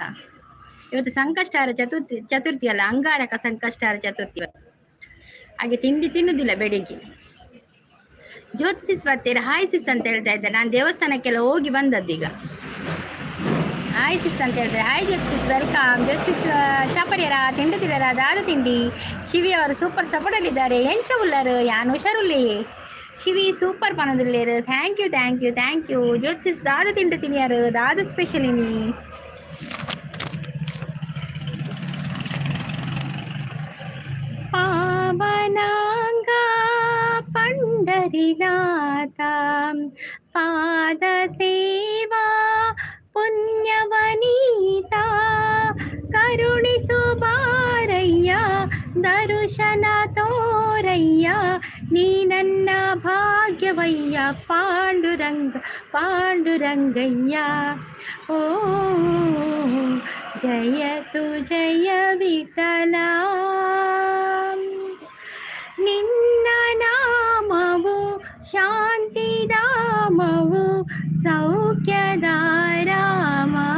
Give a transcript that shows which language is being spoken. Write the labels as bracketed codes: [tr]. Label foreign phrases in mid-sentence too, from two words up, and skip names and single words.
[kn] ಇವತ್ತು ಸಂಕಷ್ಟಹರ ಚತುರ್ಥಿ ಅಲ್ಲ, ಅಂಗಾರಕ ಸಂಕಷ್ಟಹರ ಚತುರ್ಥಿ ಇವತ್ತು. ಹಾಗೆ ತಿಂಡಿ ತಿನ್ನುವುದಿಲ್ಲ ಬೆಳಿಗ್ಗೆ. ಜ್ಯೋತಿ ಸಿಸ್ ಬರ್ತೀರಾ? [en] hi sis [kn] ಅಂತ ಹೇಳ್ತಾ ಇದ್ದಾರೆ. ನಾನು ದೇವಸ್ಥಾನಕ್ಕೆಲ್ಲ ಹೋಗಿ ಬಂದದ್ದೀಗ. [en] hi sis [kn] ಅಂತ ಹೇಳ್ತಾರೆ. [tcy] ಹಾಯ್ ಜ್ಯೋತಿ ಸಿಸ್, ವೆಲ್ಕಮ್. ಜ್ಯೋತಿ ಸಿಸ್ ಚಾಪರ್ಯರ ತಿಂಡುತ್ತಿದ್ದಾರ ದಾದ ತಿಂಡಿ. [kn] ಶಿವಿ ಅವರು ಸೂಪರ್ ಸಪೋರ್ಟಲ್ಲಿದ್ದಾರೆ. [tcy] ಎಂಚ ಉಳ್ಳರು ಯಾನು ಹುಷಾರುಲ್ಲಿ ಶಿವಿ ಸೂಪರ್ ಪನದುಲ್ಲೇರು. [en] thank you thank you thank you. [tcy] ಜ್ಯೋತಿ ಸಿಸ್ ದಾದ ತಿಂಡು ತಿನ್ನಿಯಾರು, ದಾದ ಸ್ಪೆಷಲ್ ಇನಿ. [kn] ಪಾವನಾಂಗ ಪಂಡರಿನಾಥ ಪಾದ ಸೇವಾ ಪುಣ್ಯವನೀತ, ಕರುಣಿಸು ಬಾರಯ್ಯ ದರುಶನ ತೋರಯ್ಯ, ನೀ ನನ್ನ ಭಾಗ್ಯವಯ್ಯ ಪಾಂಡುರಂಗ ಪಾಂಡುರಂಗಯ್ಯ. ಓ ಜಯತು ಜಯ ವಿಠಲ, ನಿನ್ನ ನಾಮವು ಶಾಂತಿಧಾಮವು ಸೌಖ್ಯದ ರಾಮ.